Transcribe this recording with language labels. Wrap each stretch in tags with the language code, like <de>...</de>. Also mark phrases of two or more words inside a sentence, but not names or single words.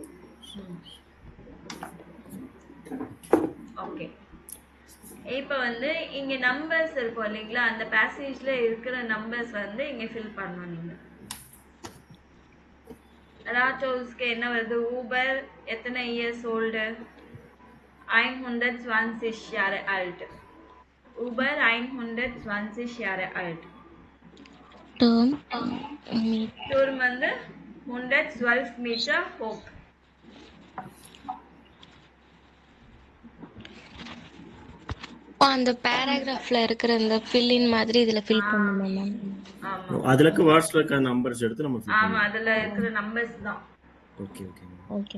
<ta>ஓகே. இப்போ வந்து இங்க நம்பர்ஸ் இருக்கும் இல்லைங்களா, அந்த பேசேஜ்ல இருக்கிற நம்பர்ஸ் வந்து இங்க ஃபில் பண்ணணும் நீங்க. ராட் ஹவுஸ்க்கு என்ன வருது? ஊபர் எத்தனை</ta> <en>years old?</en> <de>120 Jahre alt. Uber 120 Jahre alt. டேர்ம்</de> <ta>Turm வந்து</ta> <de>112 Meter hoch.</de> <ta>அந்த பேராகிராஃப்ல இருக்கிற அந்த ஃபில்லின் மாதிரி இதுல ஃபில் பண்ணணுமா மேம்? ஆமா அதுல இருக்க வாட்ஸ்ல இருக்க நம்பர்ஸ் எடுத்து நம்ம fill ஆமா, பண்ணணும். அதுல இருக்கிற நம்பர்ஸ் தான். ஓகே ஓகேங்க. ஓகே.</ta>